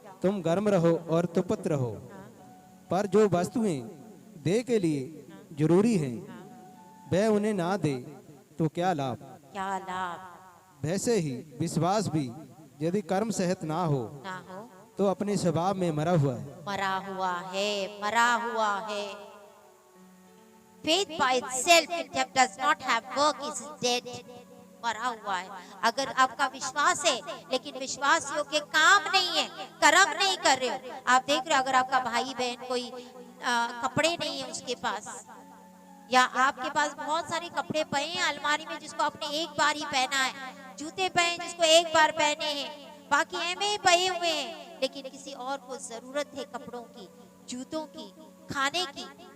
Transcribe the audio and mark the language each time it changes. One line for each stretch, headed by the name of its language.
Hindi: तुम गर्म रहो और तुपत रहो, पर जो वस्तुएं दे के लिए जरूरी हैं वह उन्हें ना दे, तो क्या लाभ? क्या लाभ? वैसे ही विश्वास भी यदि कर्म सहित ना हो, तो अपने स्वभाव में मरा हुआ है। मरा हुआ है, मरा हुआ है।
English: Faith by itself, it does not have work, is dead.
Hindi: मरा हुआ है। अगर आपका विश्वास है, लेकिन विश्वास योग्य काम नहीं है, कर्म नहीं कर रहे हो, आप देख रहे हो, अगर आपका भाई बहन कोई कपड़े नहीं है उसके पास, या आपके पास बहुत सारे कपड़े पए हैं अलमारी में जिसको आपने एक बार ही पहना है, जूते पहने जिसको एक बार पहने हैं, बाकी ऐमे ही पए हुए हैं, लेकिन किसी और को जरूरत है कपड़ों की, जूतों की, खाने की।